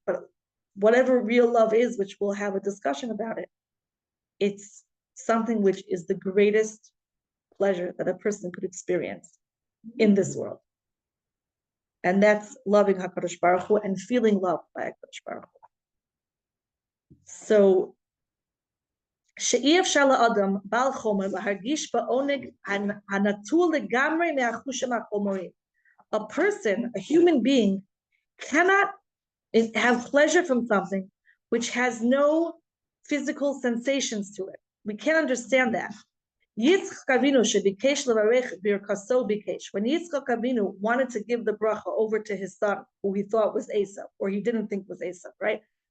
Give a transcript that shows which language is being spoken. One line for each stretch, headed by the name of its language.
English: But whatever real love is, which we'll have a discussion about it, it's something which is the greatest pleasure that a person could experience in this world. And that's loving HaKadosh Baruch Hu and feeling loved by HaKadosh Baruch Hu.
Hebrew: So, שאי אפשר לאדם בעל חומר להרגיש בעונג הנטול לגמרי מהחושים החומריים.
English: A person, a human being, cannot have pleasure from something which has no physical sensations to it. We can't understand that.
Hebrew: Yitzchak Avinu shebikesh levarech birkaso bikesh.
English: When Yitzchak Avinu wanted to give the bracha over to his son, who he thought was Esau, or he didn't think was Esau, right?